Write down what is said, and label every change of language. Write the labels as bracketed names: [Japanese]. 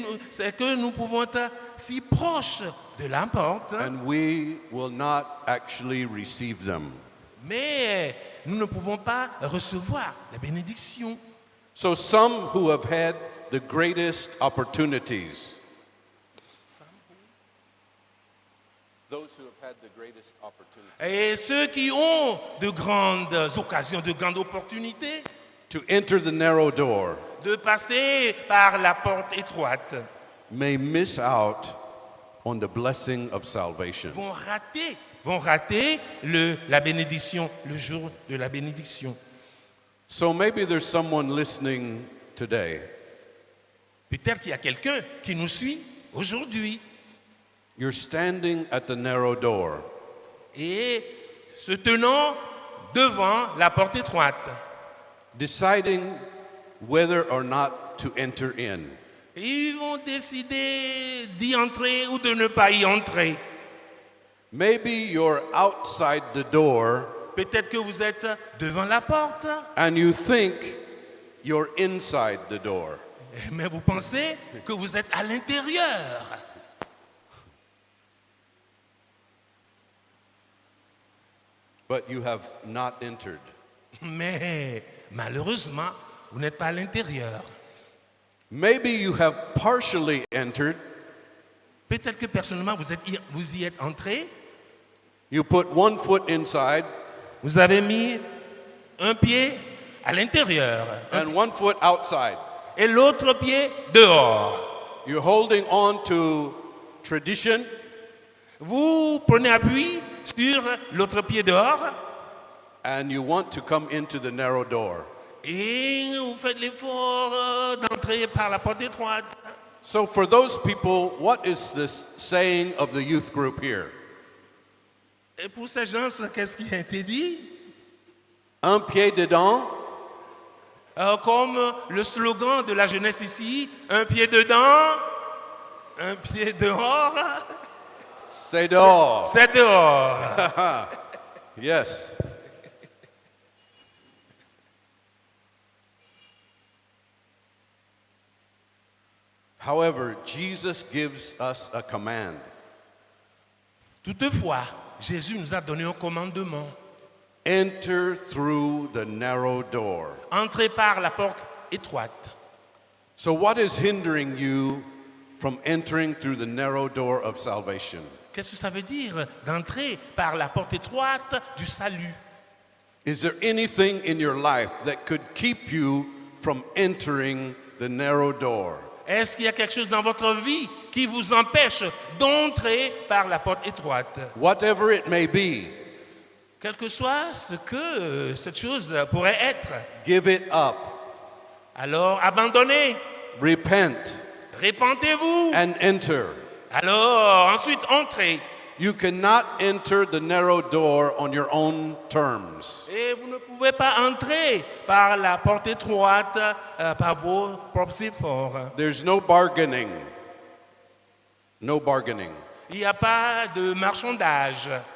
[French] c'est que nous pouvons être si proches de la porte, [English] and we will not actually receive them. [French] mais nous ne pouvons pas recevoir la bénédiction. [English] So some who have had the greatest opportunities, those who have had the greatest opportunities, [French] Et ceux qui ont de grandes occasions, de grandes opportunités [English] to enter the narrow door [French] de passer par la porte étroite [English] may miss out on the blessing of salvation. [French] vont rater la bénédiction, le jour de la bénédiction. [English] So maybe there's someone listening today. [French] Peut-être qu'il y a quelqu'un qui nous suit aujourd'hui [English] You're standing at the narrow door. [French] et se tenant devant la porte étroite. [English] Deciding whether or not to enter in. [French] Ils vont décider d'y entrer ou de ne pas y entrer. [English] Maybe you're outside the door [French] Peut-être que vous êtes devant la porte, [English] and you think you're inside the door. [French] mais vous pensez que vous êtes à l'intérieur. [English] But you have not entered. [French] Mais malheureusement, vous n'êtes pas à l'intérieur. [English] Maybe you have partially entered. [French] Peut-être que personnellement, vous y êtes entré. [English] You put one foot inside [French] Vous avez mis un pied à l'intérieur [English] and one foot outside. [French] et l'autre pied dehors. [English] You're holding on to tradition, [French] Vous prenez appui sur l'autre pied dehors [English] and you want to come into the narrow door. [French] et vous faites l'effort d'entrer par la porte étroite. [English] So, for those people, what is this saying of the youth group here? [French] Et pour ces gens, qu'est-ce qui a été dit? Un pied dedans, Comme le slogan de la jeunesse ici, un pied dedans, un pied dehors, c'est dehors. c'est dehors. [English] Yes. However, Jesus gives us a command. [French] Toutefois, Jésus nous a donné un commandement. [English] Enter through the narrow door. [French] Entrez par la porte étroite. [English] So, what is hindering you from entering through the narrow door of salvation? [French] Qu'est-ce que ça veut dire d'entrer par la porte étroite du salut? [English] Is there anything in your life that could keep you from entering the narrow door? [French] Est-ce qu'il y a quelque chose dans votre vie qui vous empêche d'entrer par la porte étroite? [English] Whatever it may be, [French] Quel que soit ce que cette chose pourrait être, [English] give it up, [French] alors abandonnez, [English] repent, [French] répentez-vous, [English] and enter. [French] alors ensuite entrez. [English] You cannot enter the narrow door on your own terms. [French] Et vous ne pouvez pas entrer par la porte étroite par vos propres efforts. [English] There's no bargaining. No bargaining. [French] Il n'y a pas de marchandage,